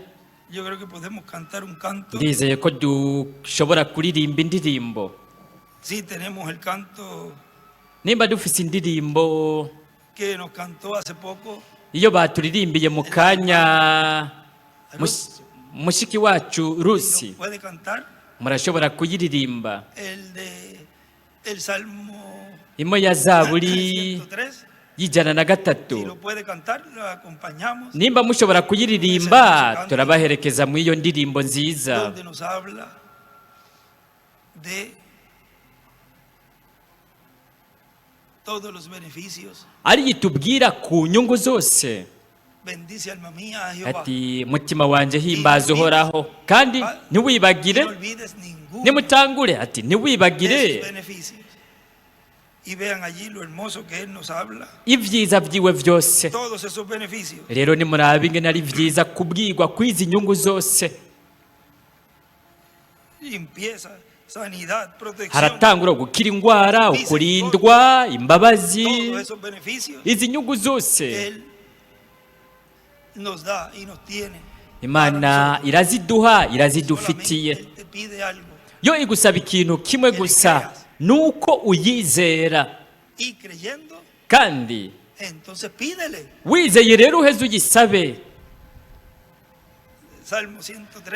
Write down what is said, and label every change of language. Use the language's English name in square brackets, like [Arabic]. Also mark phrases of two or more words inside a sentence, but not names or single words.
[Spanish] Yo creo que podemos cantar un canto. [Rundi] Ndizeye ko dushobora kuririmba indirimbo. [Spanish] Sí, tenemos el canto [Rundi] Nimba dufise indirimbo [Spanish] que nos cantó hace poco [Rundi] iyo baturirimbiye mu kanya mushiki wacu Rusi, [Spanish] puede cantar [Rundi] murashobora kuyiririmba. [Spanish] el de el Salmo [Rundi] Imwe ya Zaburi [Spanish] 103. [Rundi] y'ijana na [Spanish] Si [Rundi] gatatu. [Spanish] lo puede cantar, lo acompañamos. [Rundi] Nimba mushobora kuyiririmba, turabaherekeza mu iyo ndirimbo nziza, [Spanish] Donde nos habla de todos los beneficios. [Rundi] ari itubwira ku nyungu zose. [Spanish] Bendice alma mía a Jehová. [Rundi] Ati mutima wanje himbaza uhoraho, kandi [Spanish] No [Rundi] ntiwibagire, [Spanish] olvides ninguno [Rundi] nimutangure, ati [Spanish] de [Rundi] ntiwibagire [Spanish] sus beneficios. Y vean allí lo hermoso que Él nos habla. [Rundi] ibyiza byiwe byose. [Spanish] Todos esos beneficios. [Rundi] Rero nimurabe ingene ari byiza kubwirwa kw'izi nyungu zose. [Spanish] Y empieza sanidad, protección, [Rundi] haratangura gukira indwara, ukurindwa, imbabazi, [Spanish] todos esos beneficios [Rundi] izi nyungu [Spanish] que [Rundi] zose [Spanish] Él nos da y nos tiene. [Rundi] Imana iraziduha, irazidufitiye. [Spanish] Solamente Él te pide algo [Rundi] Yo igusaba ikintu kimwe gusa, nuko uyizera, [Spanish] y creyendo, [Rundi] kandi [Spanish] entonces pídele. [Rundi] wizeye rero uheze uyisabe. [Spanish] Salmo 103.